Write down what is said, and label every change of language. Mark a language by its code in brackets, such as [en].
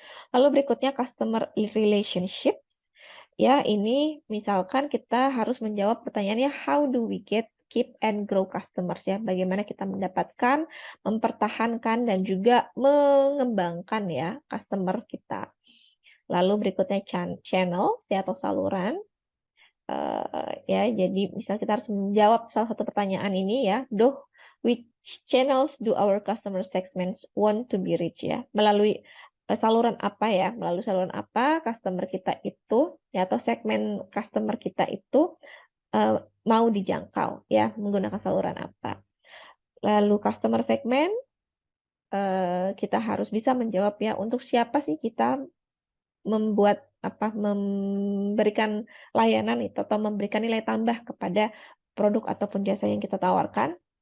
[id] Lalu berikutnya customer relationships. Ya, ini misalkan kita harus menjawab pertanyaannya [en] how do we get keep and grow customers [id] ya. Bagaimana kita mendapatkan, mempertahankan dan juga mengembangkan ya customer kita. Lalu berikutnya channel ya, atau saluran. Ya, jadi misal kita harus menjawab salah satu pertanyaan ini ya. [en] Which channels do our customer segments want to be reached ya? [id] Melalui saluran apa ya? Melalui saluran apa customer kita itu ya atau segmen customer kita itu mau dijangkau ya menggunakan saluran apa? Lalu customer segment kita harus bisa menjawab ya untuk siapa sih kita memberikan layanan itu atau memberikan nilai tambah kepada produk ataupun jasa yang kita tawarkan.